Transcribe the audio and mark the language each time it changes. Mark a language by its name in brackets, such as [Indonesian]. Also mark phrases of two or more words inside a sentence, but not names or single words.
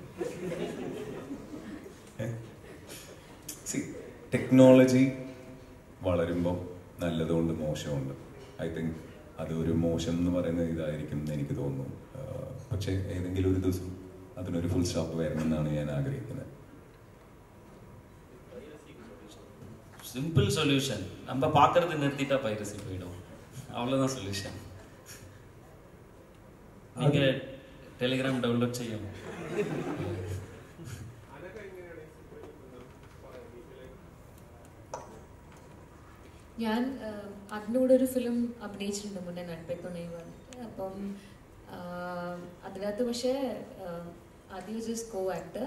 [Malayalam] ടെക്നോളജി വളരുമ്പോൾ നല്ലതുകൊണ്ട് മോശമുണ്ട്. [English] I think [Malayalam] അതൊരു മോശം എന്ന് പറയുന്ന ഇതായിരിക്കും എന്ന് എനിക്ക് തോന്നുന്നു. പക്ഷേ ഏതെങ്കിലും ഒരു ദിവസം അതിനൊരു [English] full stop [Malayalam] വരണമെന്നാണ് ഞാൻ ആഗ്രഹിക്കുന്നത്. [English] simple solution, [Tamil] நம்ம பார்க்கறது நிறுத்திட்டா பைரசி போயிடும், அவ்வளோதான் சொல்யூஷன். நீங்கள் டெலிகிராம் டவுன்லோட் செய்யும். [Malayalam] ഞാൻ അതിനോട് ഒരു ഫിലിം അഭിനയിച്ചിട്ടുണ്ട് മുന്നേ, നട്പെത്തുണൈ പറഞ്ഞിട്ട്. അപ്പം അതിനകത്ത് പക്ഷേ ആദ്യം [English] just co actor.